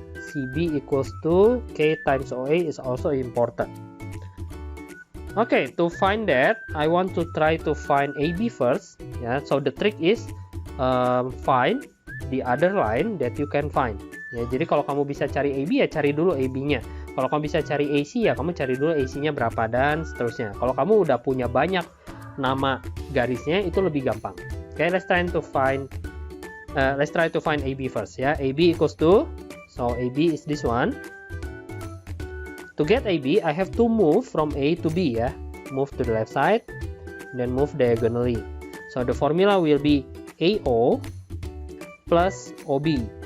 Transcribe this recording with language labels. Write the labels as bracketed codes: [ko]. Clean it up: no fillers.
[en] CB equals to K times OA is also important. Okay, to find that, I want to try to find AB first. Yeah, so the trick is find the other line that you can find. [id] Ya, jadi kalau kamu bisa cari AB, ya cari dulu AB-nya. Kalau kamu bisa cari AC, ya kamu cari dulu AC-nya berapa dan seterusnya. Kalau kamu udah punya banyak nama garisnya, itu lebih gampang. [en] Okay, let's try to find AB first. Ya, AB equals to, so AB is this one. To get AB, I have to move from A to B, ya. Move to the left side, then move diagonally. So the formula will be AO plus OB.